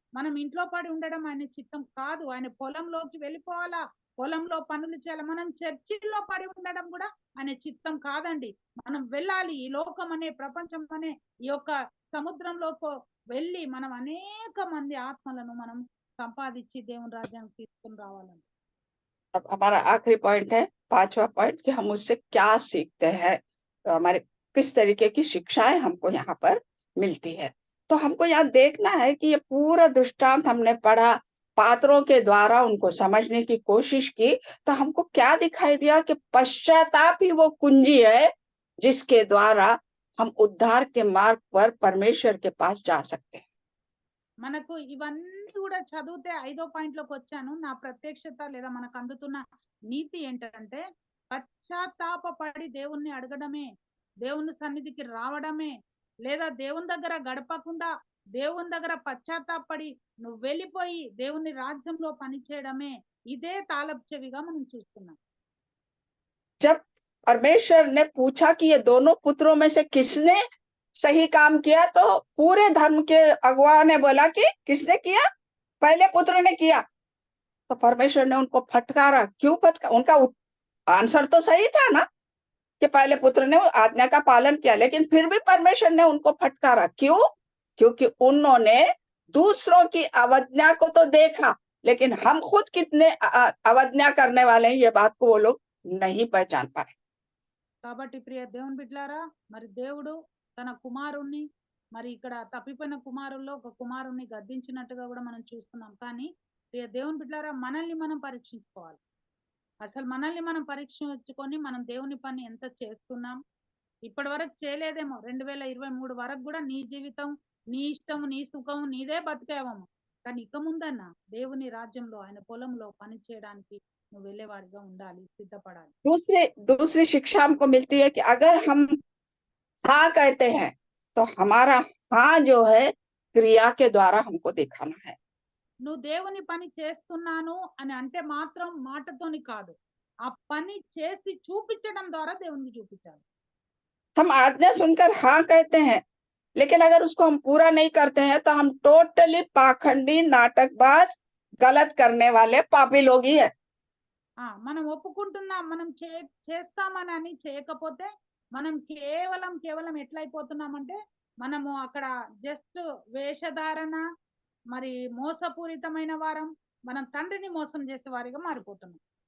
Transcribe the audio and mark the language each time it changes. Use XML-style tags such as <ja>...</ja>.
<te>మనం ఇంట్లో పడి ఉండడం ఆయన చిత్తం కాదు. ఆయన పొలంలోకి వెళ్ళిపోవాలా, పొలంలో పనులు చేయాలి. మనం చర్చిల్లో పడి ఉండడం కూడా ఆయన చిత్తం కాదండి. మనం వెళ్ళాలి, ఈ లోకం అనే ప్రపంచం అనే ఈ యొక్క సముద్రంలో వెళ్ళి మనం అనేక మంది ఆత్మలను మనం సంపాదించి దేవుని రాజ్యానికి తీసుకుని రావాలండి.</te> <hi>अब हमारा आखिरी पॉइंट है, 5वां पॉइंट, कि हम उससे क्या सीखते हैं, तो हमारे किस तरीके की शिक्षाएं हमको यहाँ पर मिलती है। तो हमको यहाँ देखना है कि ये पूरा दृष्टांत हमने पढ़ा, पात्रों के द्वारा उनको समझने की कोशिश की, तो हमको क्या दिखाई दिया कि पश्चाताप ही वो कुंजी है जिसके द्वारा हम उद्धार के मार्ग पर परमेश्वर के पास जा सकते हैं।</hi> <te>మనకు ఇవన్నీ కూడా చదివితే 5వ పాయింట్ లోకి వచ్చాను. నా ప్రత్యక్షత లేదా మనకు అందుతున్న నీతి ఏంటంటే, పశ్చాత్తాపపడి దేవుణ్ణి అడగడమే, దేవుని సన్నిధికి రావడమే, లేదా దేవుని దగ్గర గడపకుండా దేవుని దగ్గర పశ్చాత్తాపడి నువ్వు వెళ్ళిపోయి దేవుని రాజ్యంలో పనిచేయడమే, ఇదే తాళపు చెవిగా మనం చూస్తున్నాం.</te> <hi>जब परमेश्वर ने पूछा कि ये दोनों पुत्रों में से किसने सही काम किया, तो पूरे धर्म के अगुआ ने बोला कि किसने किया, पहले पुत्र ने किया। तो परमेश्वर ने उनको फटकारा। क्यों फटकारा? उनका आंसर तो सही था ना कि पहले पुत्र ने आज्ञा का पालन किया, लेकिन फिर भी परमेश्वर ने उनको फटकारा। क्यों? क्योंकि उन्होंने दूसरों की अवज्ञा को तो देखा, लेकिन हम खुद कितने अवज्ञा करने वाले हैं, ये बात को वो लोग नहीं पहचान पाए।</hi> <te>కాబట్టి ప్రియ దేవుని బిడ్డలారా, మరి దేవుడు తన కుమారుణ్ణి, మరి ఇక్కడ తప్పిపోయిన కుమారుల్లో ఒక కుమారుణ్ణి గద్దించినట్టుగా కూడా మనం చూస్తున్నాం. కానీ ప్రియ దేవుని బిడ్డలారా, మనల్ని మనం పరీక్షించుకోవాలి. అసలు మనల్ని మనం పరీక్షించుకొని మనం దేవుని పని ఎంత చేస్తున్నాం. ఇప్పటి వరకు చేయలేదేమో, 2023 వరకు కూడా నీ జీవితం, నీ ఇష్టం, నీ సుఖం నీదే బతికేవేమో. కానీ ఇక ముందన్నా దేవుని రాజ్యంలో ఆయన పొలంలో పని చేయడానికి నువ్వు వెళ్ళేవాడిగా ఉండాలి, సిద్ధపడాలి.</te> <hi>दूसरी शिक्षा हमको मिलती है कि अगर हम हाँ कहते हैं तो हमारा हाँ जो है क्रिया के द्वारा हमको दिखाना है।</hi> <te>నువ్వు దేవుని పని చేస్తున్నాను అని అంటే మాత్రం మాటతోని కాదు, ఆ పని చేసి చూపించడం ద్వారా దేవుని చూపించాలి.</te> <hi>हम आज्ञा सुनकर हाँ कहते हैं, लेकिन अगर उसको हम पूरा नहीं करते हैं तो हम टोटली पाखंडी, नाटकबाज, गलत करने वाले पापी लोग ही है।</hi> <te>మనం ఒప్పుకుంటున్నాం, మనం చేస్తామని అని చేయకపోతే మనం కేవలం ఎట్లయిపోతున్నామంటే, మనము అక్కడ జస్ట్ వేషధారణ, మరి మోసపూరితమైన వారం, మనం తండ్రిని మోసం చేసే వారిగా మారిపోతున్నాం.</te>